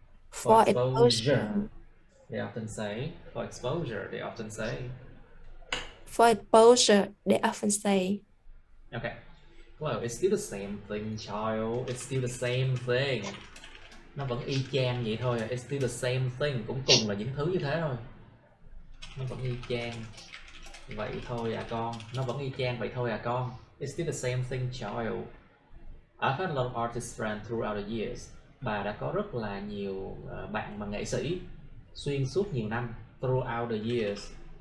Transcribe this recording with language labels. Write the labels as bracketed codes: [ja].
[en] For exposure, they often say. For exposure, they often say. For exposure, they often say. Okay. Well, it's still the same thing, child. It's still the same thing. [vi] Nó vẫn y chang vậy thôi. [en] It's still the same thing. [vi] Cũng cùng là những thứ như thế thôi. Nó vẫn y chang vậy thôi à con. Nó vẫn y chang vậy thôi à con. [en] It's still the same thing, child. I've had a lot of artist friends throughout the years. [vi] Bà đã có rất là nhiều bạn mà nghệ sĩ xuyên suốt nhiều năm. [en] Throughout the years.